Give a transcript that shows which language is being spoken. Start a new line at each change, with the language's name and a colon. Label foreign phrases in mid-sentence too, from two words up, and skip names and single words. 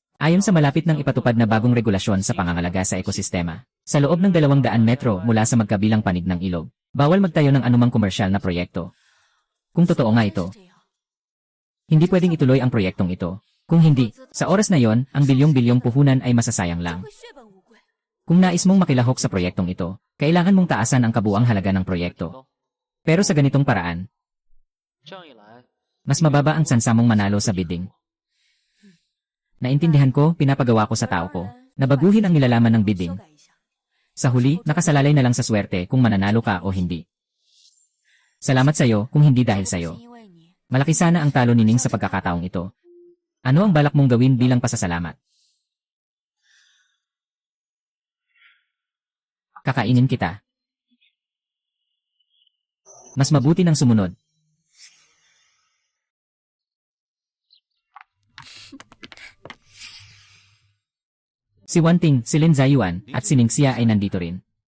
Filipino: Ayon sa malapit ng ipatupad na bagong regulasyon sa pangangalaga sa ekosistema, sa loob ng 200 metro mula sa magkabilang panig ng ilog, bawal magtayo ng anumang komersyal na proyekto. Kung totoo nga ito,
Chinese: 是这样，
Filipino: hindi pwedeng ituloy ang proyektong ito. Kung hindi, sa oras na yon, ang bilyong-bilyong puhunan ay masasayang
Chinese: 就
Filipino: lang.
Chinese: 会血本无归。
Filipino: Kung nais mong makilahok sa proyektong ito, kailangan mong taasan ang kabuang halaga ng proyekto. Pero sa ganitong paraan,
Chinese: 这样一来，
Filipino: mas mababa ang tsansa mong manalo sa bidding. Naintindihan ko, pinapagawa ko sa tao ko, na baguhin ang nilalaman ng bidding.
Chinese: 修改一下。
Filipino: Sa huli, nakasalalay na lang sa swerte kung mananalo ka o hindi. Salamat sa'yo kung hindi dahil
Chinese: 如果不
Filipino: sa'yo.
Chinese: 是因为你，
Filipino: Malaki sana ang talo ni Ning sa pagkakataong ito. Ano ang balak mong gawin bilang pasasalamat? Kakainin kita. Mas mabuti ng sumunod. Si Wanting, si Lin Zayuan, at si Ningxia ay nandito rin.